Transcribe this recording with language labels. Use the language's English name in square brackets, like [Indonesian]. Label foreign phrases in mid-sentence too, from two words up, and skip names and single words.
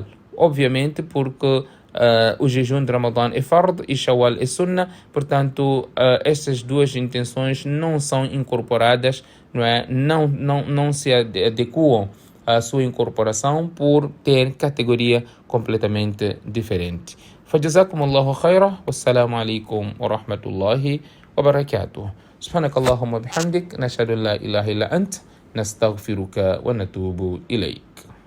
[Portuguese] Obviamente porque o jejum de Ramadã é fard e Shawwal é sunnah, portanto estas duas intenções não são incorporadas, não se adequam à sua incorporação por ter categoria completamente diferente. [Arabic] فجزاكم الله خيرا والسلام عليكم ورحمة الله وبركاته. سبحانك اللهم وبحمدك نشهد أن لا إله إلا أنت نستغفرك ونتوب إليك.